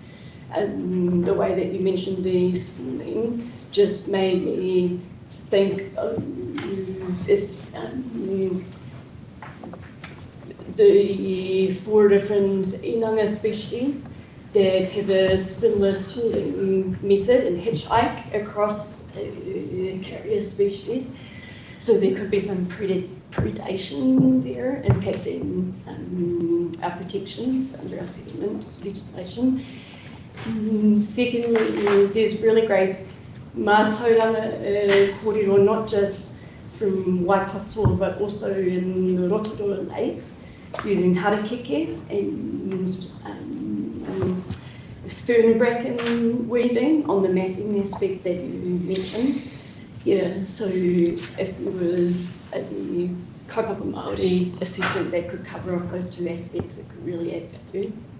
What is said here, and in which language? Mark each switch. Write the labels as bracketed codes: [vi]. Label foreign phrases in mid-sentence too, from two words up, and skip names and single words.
[en] The way that you mentioned this morning just made me think of the 4 different inanga species that have a similar schooling method and hitchhike across carrier species. So there could be some predation there impacting our protections under our settlement legislation. Secondly, there's really great [mi] mātauranga kōrero, [en] not just from Waikato, but also in the Rotorua lakes, using harakeke and fern bracken weaving on the matting aspect that you mentioned. Yeah, so if there was a [mi] kaupapa Māori [en] assessment that could cover off those 2 aspects, it could really add value.